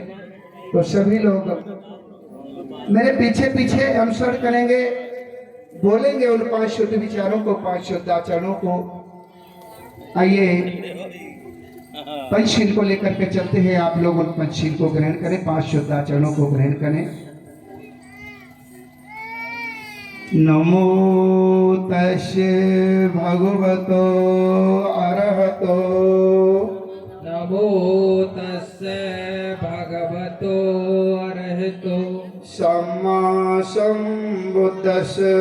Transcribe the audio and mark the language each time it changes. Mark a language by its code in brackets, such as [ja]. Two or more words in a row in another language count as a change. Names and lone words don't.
[hi] तो सभी लोग मेरे पीछे पीछे अनुसरण करेंगे, बोलेंगे उन 5 शुद्ध विचारों को, 5 शुद्ध आचरणों को। आइए पंचशील को लेकर के चलते हैं, आप लोग उन पंचशील को ग्रहण करें, 5 शुद्ध आचरणों को ग्रहण करें। [pi] नमो तस्से भगवतो अरहतो, नमो तस्से भगवतो अरहतो, सम्मा सम्बुद्धस्से,